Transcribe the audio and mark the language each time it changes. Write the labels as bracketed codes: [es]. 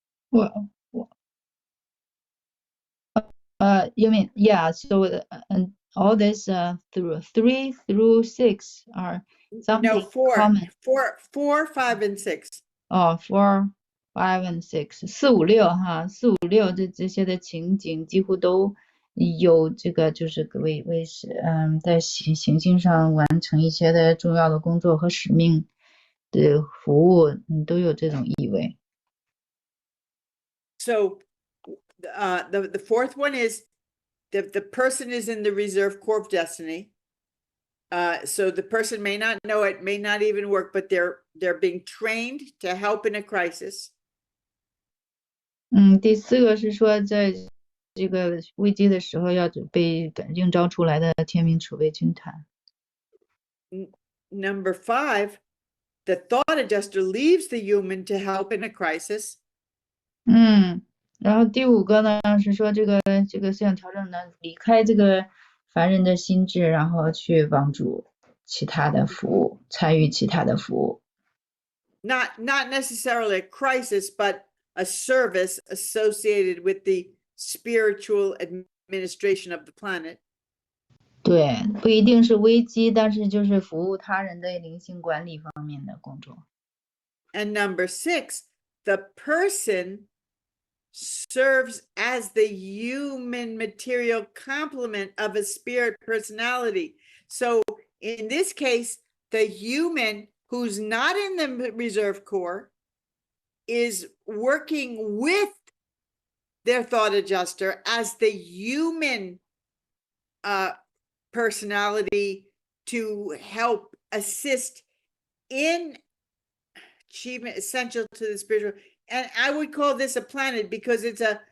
[en] Well, you mean, yeah, so all this through 3 through 6 are something No, 4, common. 4, 5, and 6. 4, 5 and 6, [zh] 4、5、6哈，4、5、6这些的情景几乎都有这个，就是在行星上完成一些的重要的工作和使命的服务，都有这种意味。 [en] So the fourth one is the person is in the reserve corps of destiny. So the person may not know it, may not even work, but they're being trained to help in a crisis. [zh] 第4个是说，在这个危机的时候要被应召出来的天命储备军团。 [en] Number 5, the thought adjuster leaves the human to help in a crisis. [zh] 然后第5个呢是说这个思想调整呢离开这个凡人的心智，然后去帮助其他的服务，参与其他的服务。 [en] Not necessarily a crisis, but a service associated with the spiritual administration of the planet. [zh] 对，不一定是危机，但是就是服务他人的灵性管理方面的工作。 [en] And number 6, the person serves as the human material complement of a spirit personality. So in this case, the human who's not in the reserve corps is working with their thought adjuster as the human personality to help assist in achievement essential to the spiritual. And I would call this a planet because it's